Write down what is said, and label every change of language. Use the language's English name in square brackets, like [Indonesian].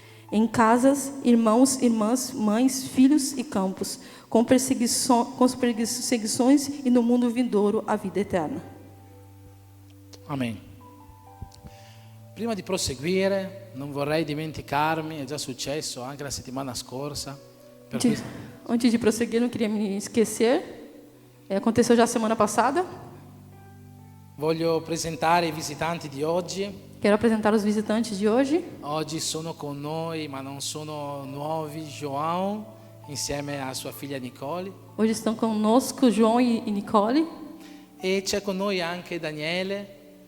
[Portuguese] em casas, irmãos, irmãs, mães, filhos e campos, com perseguições e no mundo vindouro a vida eterna. Amen. [Italian] Prima di proseguire, non vorrei dimenticarmi, è già successo anche la settimana scorsa. [Portuguese] Antes de prosseguir, não queria me esquecer. Aconteceu já semana passada. [Italian] Voglio presentare i visitanti di oggi. [Portuguese] Quero apresentar os visitantes de hoje. [Italian] Oggi sono con noi, ma non sono nuovi, João, insieme a sua figlia Nicole. [Portuguese] Hoje estão conosco João e Nicole. [Italian] E c'è con noi anche Daniele.